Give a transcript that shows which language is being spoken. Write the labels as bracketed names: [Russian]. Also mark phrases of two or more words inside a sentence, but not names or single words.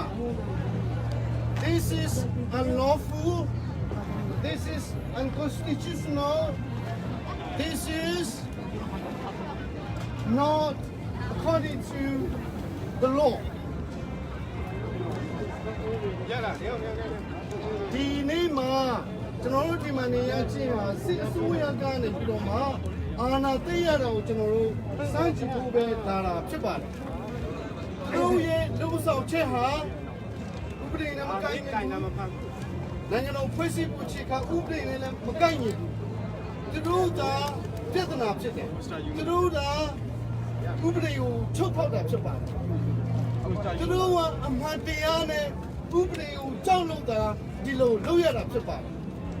[English] This is unlawful, this is unconstitutional, this is not according to the law. The name [Burmese] ကျွန်တော်တို့ဒီမှာနေရချင်းဟာစစ်အစိုးရကနေပြီးတော့မှအာဏာသိမ်းရတာကိုကျွန်တော်တို့စမ်း ကြည့်ဖို့ပဲလာတာဖြစ်ပါတယ်။တို့ရဲ့လူဆောင်ချက်ဟာဥပဒေနဲ့မကိုက်ညီဘူး။နိုင်ငံတော်ဖွဲ့စည်းပုံအခြေခံဥပဒေနဲ့လည်းမကိုက်ညီဘူး။သူတို့ကပြဿနာဖြစ်တယ်။သူတို့ကဥပဒေကိုချုပ်ဖောက်တာဖြစ်ပါတယ်။သူတို့ကအမှန်တရားနဲ့ဥပဒေကိုကြောက်လို့တာဒီလိုလုပ်ရတာဖြစ်ပါတယ်။